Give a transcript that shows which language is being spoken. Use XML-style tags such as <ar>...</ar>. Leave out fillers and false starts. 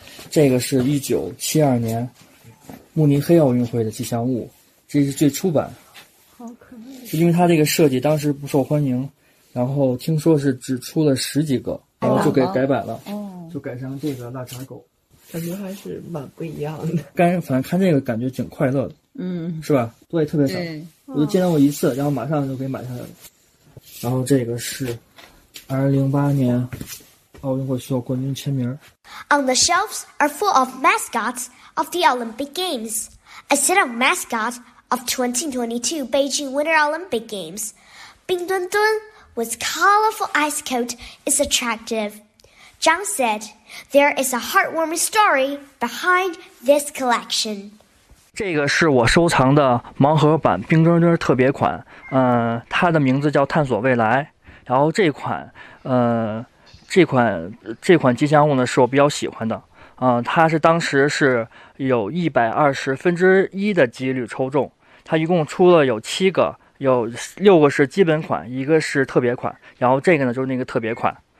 <zh>这个是1972年慕尼黑奥运会的吉祥物，这是最初版，是因为它这个设计当时不受欢迎，然后听说是只出了十几个，然后就给改版了，就改成这个腊肠狗，感觉还是蛮不一样的。反正看这个感觉挺快乐的，是吧？对，特别少，我就见到过一次，然后马上就给买下来了。然后这个是2008年奥运会需要冠军签名。</zh> <en>On the shelves are full of mascots of the Olympic Games. A set of mascots of 2022 Beijing Winter Olympic Games. Bing Dun Dun with colorful ice coat is attractive. Zhang said, there is a heartwarming story behind this collection.</en> <zh>这个是我收藏的盲盒版冰墩墩特别款，它的名字叫探索未来。然后这款吉祥物呢是我比较喜欢的，它是当时是有120%的几率抽中，它一共出了有七个，有六个是基本款，一个是特别款，然后这个呢就是那个特别款。</zh>